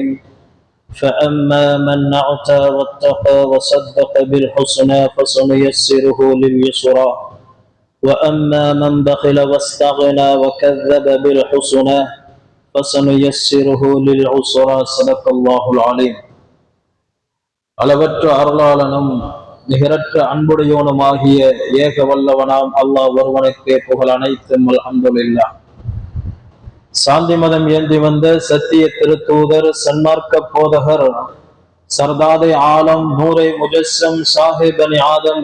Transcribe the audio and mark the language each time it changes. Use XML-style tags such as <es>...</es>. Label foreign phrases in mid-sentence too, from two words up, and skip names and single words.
<ar>فأما من أعطى واتقى وصدق بالحسنى فسنيسره لليسرى وأما من بخل واستغنى وكذب بالحسنى فسنيسره للعسرى. صدق الله العليم.</ar> <ta>அளவற்ற அருளாளனும் நிகரற்ற அன்புடையோனுமாகிய ஏக வல்லவனாம் அல்லாஹ் ஒருவனுக்கே புகழ் அனைத்தும். அல்ஹம்துலில்லாஹ். சாந்தி மதம் ஏந்தி வந்த சத்திய திருத்தூதர், சன்மார்க்க போதகர்,</ta> <ur>سردار عالم, نور مجسم, صاحب آدم,</ur>